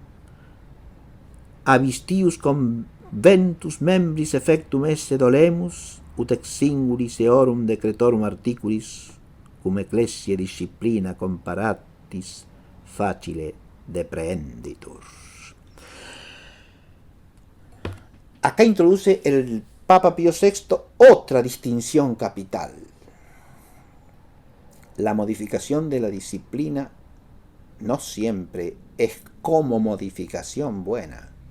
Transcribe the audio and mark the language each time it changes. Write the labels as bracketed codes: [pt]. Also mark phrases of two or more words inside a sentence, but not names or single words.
[la] abistius conventus membris effectum esse dolemus ut ex singulis eorum decretorum articulis cum ecclesiae disciplina comparatis facile deprehenditur. [es] Acá introduce el Papa Pío VI otra distinción capital. La modificación de la disciplina no siempre es como modificación buena.